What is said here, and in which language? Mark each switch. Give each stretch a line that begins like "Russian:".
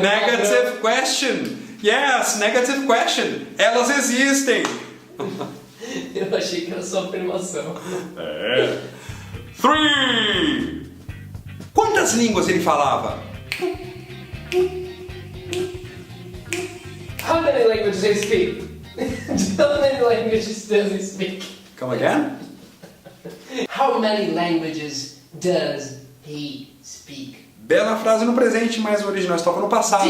English: Negative question. Yes, negative question.
Portuguese: Elas existem. Eu achei que era só afirmação. 3. Quantas línguas ele falava?
English: How many languages does he speak? How many languages does he speak? Come again? How many languages does he speak?
Portuguese: Bela frase no presente, mas o original estava no passado.